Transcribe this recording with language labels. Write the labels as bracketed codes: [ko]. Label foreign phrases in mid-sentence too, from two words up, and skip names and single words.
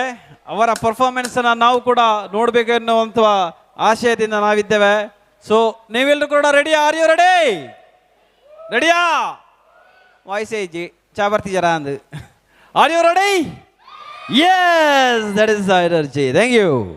[kn] ಅವರ ಪರ್ಫಾರ್ಮೆನ್ಸ್ ಅನ್ನ ನಾವು ಕೂಡ ನೋಡಬೇಕು ಎನ್ನುವಂಥ ಆಶಯದಿಂದ ನಾವಿದ್ದೇವೆ. ಸೊ ನೀವೆಲ್ಲರೂ ಕೂಡ ರೆಡಿ? [en] Are you ready? ರೆಡಿಯಾ? [tcy] ವಾಯ್ಸ್ ಏಜಿ ಚಾಬರ್ತಿ ಜರ ಅಂದು. [en] Are you ready? Yes, that is the energy. Thank you.